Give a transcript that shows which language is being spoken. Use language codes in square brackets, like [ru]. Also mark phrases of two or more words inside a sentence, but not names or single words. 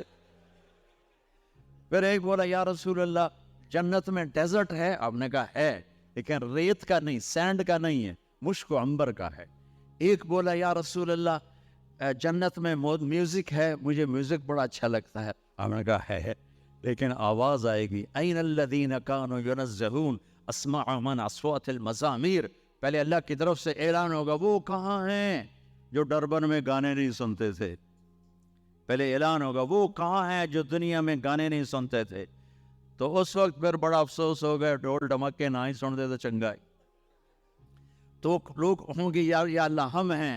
[ur] پھر ایک بولا، [ar] یا رسول اللہ [ur] جنت میں ڈیزرٹ ہے؟ آپ نے کہا ہے، لیکن ریت کا نہیں، سینڈ کا نہیں ہے، مشک و عنبر کا ہے. ایک بولا، [ar] یا رسول اللہ [ur] جنت میں میوزک ہے؟ مجھے میوزک بڑا اچھا لگتا ہے. آپ نے کہا ہے، لیکن آواز آئے گی، [ar] این الذین کانوا ینزہون اسمع من اصوات المزامیر. [ur] پہلے اللہ کی طرف سے اعلان ہوگا، وہ کہاں ہیں جو ڈربن میں گانے نہیں سنتے تھے؟ پہلے اعلان ہوگا، وہ کہاں ہیں جو دنیا میں گانے نہیں سنتے تھے؟ تو اس وقت پھر بڑا افسوس ہو گیا، ڈھول ڈھمکے نہ ہی سنتے تو چنگا. تو لوگ ہوں گے، یا اللہ ہم ہیں.